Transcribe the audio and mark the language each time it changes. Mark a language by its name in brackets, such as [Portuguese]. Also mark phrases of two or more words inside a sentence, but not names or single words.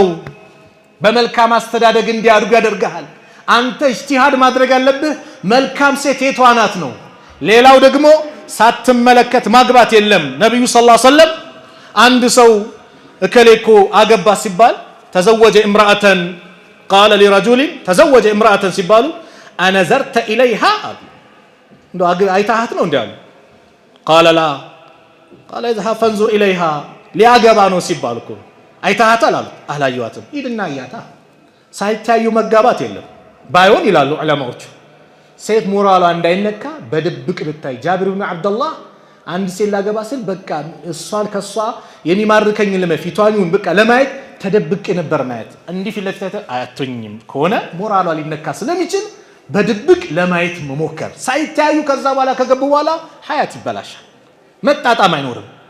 [Amharic] በመልካም አስተዳደግ እንዲያድጉ ያደርጋል። አንተ ኢጅቲሃድ ማድረግ ያለብህ መልካም ሴት የቷ ናት ነው። ሌላው ደግሞ ሳትመለከት ማግባት የለም። ነብዩ [Arabic] صلى الله عليه وسلم [Amharic] አንድ ሰው እከሌኮ አገባ ሲባል [Arabic] تزوج امرأة قال لرجل تزوج امرأة [Amharic] ሲባሉ [Arabic] أنظرت إليها [Amharic] እንደው አይታሃት ነው እንዲያሉ [Arabic] قال لا قال اذهب فانظر إليها [Amharic] ሊያገባ ነው ሲባሉ እኮ አይታሃታል አሉ። አላየዋትም ሂድና አያታ። ሳይታዩ መጋባት የለም። ባይሆን ይላሉ ዑለማዎቹ ሴት ሞራሏ እንዳይነካ በድብቅ ብታይ ጃብር ኢብኑ አብዱላህ አንድ ሴት ላገባ ስል በቃ እሷን ከሷ የሚማርከኝ ለመፊቷን በቃ ለማየት ተደብቅ ነበር ማየት። እንዲህ ፊት ለፊት አያቶኝም ከሆነ ሞራሏ ሊነካ ስለሚችል በድብቅ ለማየት መሞከር። ሳይታዩ ከዛ በኋላ ከገቡ በኋላ ሀያት ይበላሻል። መጣጣም አይኖርም።